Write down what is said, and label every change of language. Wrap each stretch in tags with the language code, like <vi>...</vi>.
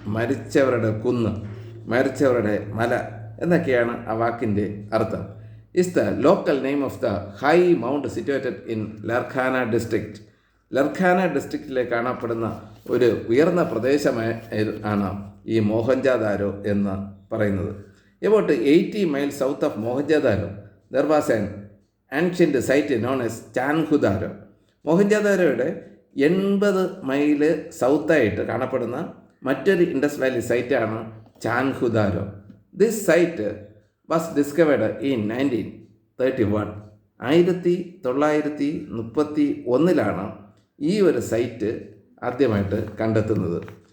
<ml>മരിച്ചവരുടെ കുന്ന്, മരിച്ചവരുടെ മല എന്നൊക്കെയാണ് ആ വാക്കിൻ്റെ അർത്ഥം.</ml> <en>Is the local name of the high mount situated in Larkana district.</en> <ml>ലർഖാന ഡിസ്ട്രിക്റ്റിലെ കാണപ്പെടുന്ന ഒരു ഉയർന്ന പ്രദേശമാണ് ഈ മോഹൻജാദാരോ എന്ന് പറയുന്നത്.</ml> <en>About 80 miles south of Mohenjo-daro, there was an ancient site known as Chanhudaro.</en> <ml>മോഹൻജാദാരോയുടെ 80 mile സൗത്തായിട്ട് കാണപ്പെടുന്ന മറ്റൊരു Indus Valley സൈറ്റാണ് Chanhudaro.</ml> <en>This site was discovered in 1931.</en> <ml>1931 ഈ ഒരു സൈറ്റ് ആദ്യമായിട്ട് കണ്ടെത്തുന്നത്.</ml>